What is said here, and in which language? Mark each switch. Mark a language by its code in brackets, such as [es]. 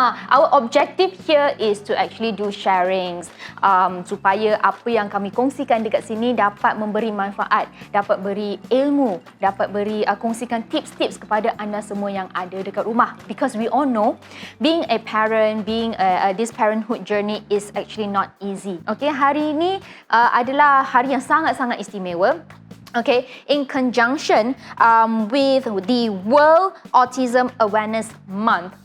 [en] Our objective here is to actually do sharings [ms] supaya apa yang kami kongsikan dekat sini dapat memberi manfaat, dapat beri ilmu, dapat beri kongsikan tips-tips kepada anda semua yang ada dekat rumah. [en] Because we all know being a parent, being this parenthood journey is actually not easy. [ms] Okay, hari ini adalah hari yang sangat-sangat istimewa. [en] Okay, in conjunction with the World Autism Awareness Month.